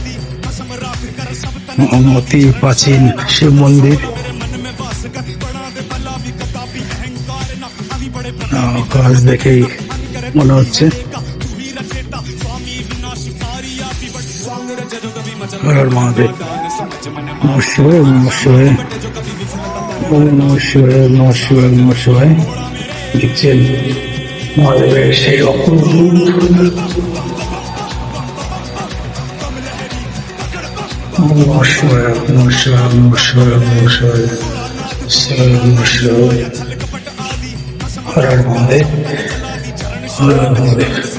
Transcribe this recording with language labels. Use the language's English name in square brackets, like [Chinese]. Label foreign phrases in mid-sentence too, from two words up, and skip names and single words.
[Bangla] অতি প্রাচীন শিব মন্দির। কাজ দেখেই মনে হচ্ছে। হর হর মহাদেব। [Sanskrit] নমঃ শিবায়, নমঃ শিবায়, নমঃ শিবায়, নমঃ শিবায়, নমঃ শিবায়। [Bangla] দেখছেন মহাদেবের সেই অপূর্ব [Sanskrit] নমঃ শিবায়, নমঃ শিবায়, নমঃ শিবায়, নমঃ শিবায়, শিবায় নমঃ শিবায়। [Bangla] হর হর মহাদেব, হর হর মহাদেব।